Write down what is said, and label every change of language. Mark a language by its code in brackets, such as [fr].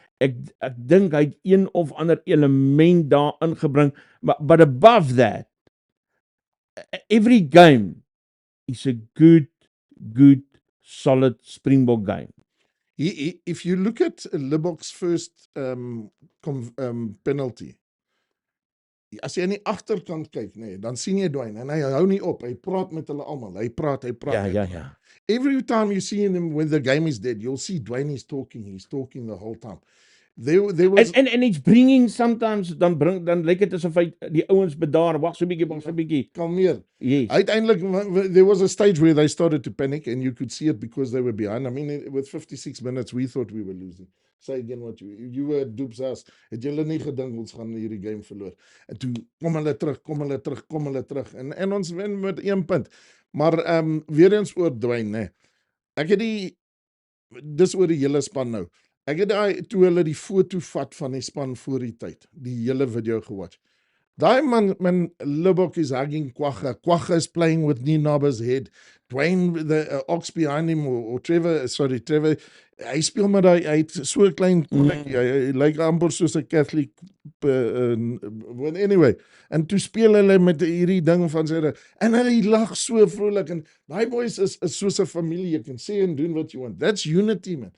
[af] Ek dink hy het een of ander element daar ingebring, [en] but above that, every game is a good, solid Springbok game. If you look at Libbok's first penalty, [af] as jy aan die agterkant kyk, nee, dan sien jy Dwayne, en hy hou nie op, hy praat met hulle almal, hy praat. Ja. [en] Every time you see him when the game is dead, you'll see Dwayne is talking the whole time. There was and it's bringing sometimes, [af] dan lyk dit asof hy die ouens bedaar, wag so 'n bietjie. Kalmeer. [en] Yes. Uiteindelik, there was a stage where they started to panic, and you could see it because they were behind. I mean, with 56 minutes, we thought we were losing. Say again what you were at Doop's house. [af] Het julle nie gedink ons gaan hierdie game verloor? En toe kom hulle terug. En ons wen met 1 punt. Maar weer eens oor Dwayne, nee. Ek het dis oor die hele span nou. Ek het toe hulle die foto vat van die span voor die tyd, die hele video gewatch. Daai man [en] Libbok is hugging Kwagga. Kwagga is playing with Ninaba's head. [af] Dwayne, [en] the ox behind him, or Trevor, [af] hy speel met hy het so 'n klein kolletjie, hy lyk amper soos 'n Catholic, anyway, en toe speel hulle met hierdie ding van sy, en hy lag so vrolik, en daai boys is soos 'n familie, [en] you can say and do what you want. That's unity, man.